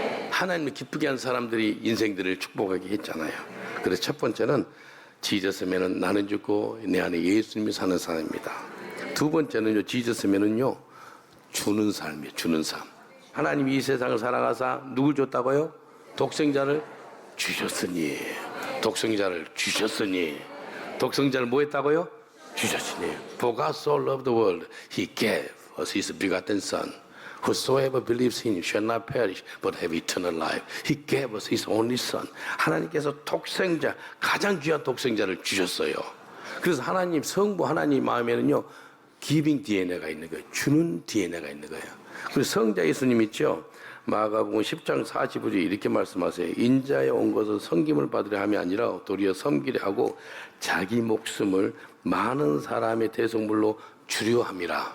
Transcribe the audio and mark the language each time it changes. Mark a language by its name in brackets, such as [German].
[Korean] 하나님을 기쁘게 하는 사람들이 인생들을 축복하게 했잖아요. 그래서 첫 번째는 지저스면은 나는 죽고 내 안에 예수님이 사는 사람입니다. 두 번째는요, 지저스면은요, 주는 삶이에요. 주는 삶. 하나님이 이 세상을 사랑하사 누굴 줬다고요? 독생자를 주셨으니. 독생자를 주셨으니. 독생자를 뭐 했다고요? 주셨으니. [English] For God so loved the world, He gave us His begotten Son. Whosoever believes in him shall not perish but have eternal life. He gave us his only son. [Korean] 하나님께서 독생자, 가장 귀한 독생자를 주셨어요. 그래서 하나님, 성부 하나님 마음에는요, giving DNA가 있는 거예요. 주는 DNA가 있는 거예요. 그리고 성자 예수님 있죠? 마가복음 10장 45절 이렇게 말씀하세요. 인자에 온 것은 섬김을 받으려 함이 아니라 도리어 섬기려 하고 자기 목숨을 많은 사람의 대속물로 주려 함이라.